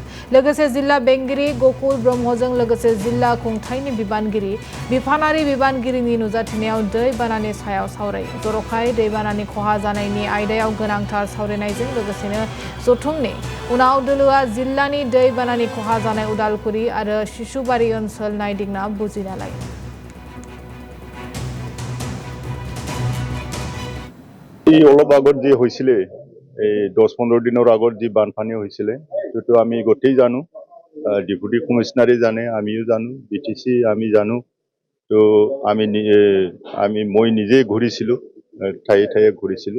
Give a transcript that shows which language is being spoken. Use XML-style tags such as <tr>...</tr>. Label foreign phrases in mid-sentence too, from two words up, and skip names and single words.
<brx>लोगोसे जिल्ला बेंगिरि गकुल ब्रह्मजों लोगोसे जिल्ला खुंथायनि बिबानगिरि, बिफानारि बिबानगिरिनि नुजाथिनायाव दै बानानि सायाव सावरायो। जर'खायै दैबानानि खहा जानायनि आयदायाव गोनांथार सावरायनायजों लोगोसेनो जथुमनि उनाव दोलोआ जिल्लानि दै बानानि खहा जानाय उदालगुरि आरो शिशुबारि ओनसोल नायदिंना बुजिना लायो।</brx> <as>অলপ আগত যে হৈছিলে এই 10-15 দিনৰ আগত যে বানপানী হৈছিলে সেইটো আমি গোটেই জানো, ডেপুটি কমিশনাৰে জানে, আমিও জানো, বিটিসি আমি জানো। তো মই নিজে ঘূৰিছিলো, ঠায়ে ঘূৰিছিলো।</as>